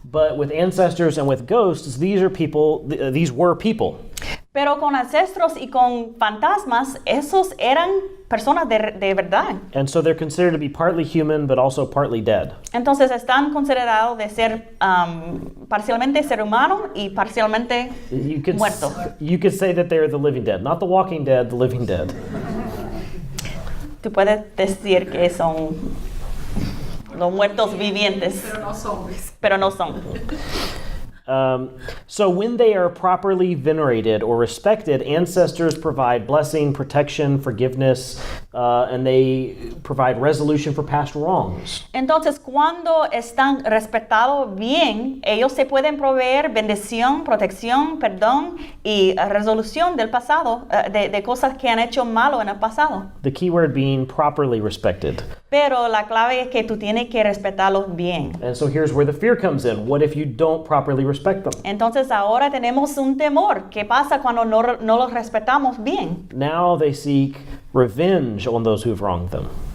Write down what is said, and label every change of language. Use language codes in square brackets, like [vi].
[en] But with ancestors and with ghosts, these were people. [es] Pero con ancestros y con fantasmas, esos eran personas de verdad. [en] And so they're considered to be partly human, but also partly dead. [es] Entonces están considerados de ser parcialmente ser humano y parcialmente muerto. [en] You could say that they're the living dead, not the walking dead, the living dead. [es] Tú puedes decir que son los muertos vivientes, pero no son. [en] So when they are properly venerated or respected, ancestors provide blessing, protection, forgiveness, and they provide resolution for past wrongs. [es] Entonces, cuando están respetados bien, ellos se pueden proveer bendición, protección, perdón y resolución del pasado, de cosas que han hecho malo en el pasado. [en] The key word being properly respected. [es] Pero la clave es que tú tienes que respetarlos bien. [en] And so here's where the fear comes in. What if you don't properly respect them? [es] Entonces ahora tenemos un temor. ¿Qué pasa cuando no los respetamos bien? [en] Now they seek revenge on those who've wronged them.